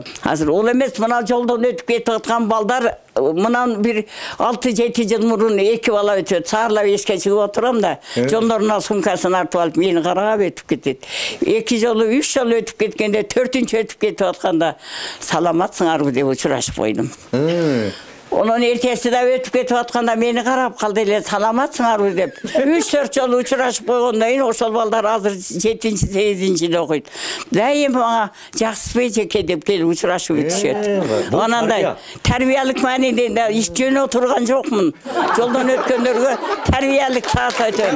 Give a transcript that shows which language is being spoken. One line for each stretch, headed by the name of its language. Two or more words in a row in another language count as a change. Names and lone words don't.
Kyrgyz: Азыр ол эмес мына жолдон өтүп кетип аткан балдар мынан бир 6-7 жыл мурун 2 бала өтөт. Саарлап эшикке чыгып отурам да, жондоруна сумкасын артып алып мени карап өтүп кетет. 2 жолу, 3 жолу өтүп кеткенде, 4-нчү өтүп кетип атканда саламатсыңарбы деп учурашып койдум. Onun ertesi de ötüp ketip atkanda beni karap kaldı ile salamatсыңарбы деп. 3-4 жолу учурашып койгондон кийин ошол балдар азыр 7-8-де окуйт. Дайым мага жакшысызбы жеке деп келип учурашып өтүшөт. Анандай тарбиялык мааниде иш жөнү отурган жокмун. Жолдон өткөндөргө тарбиялык саат өтөм.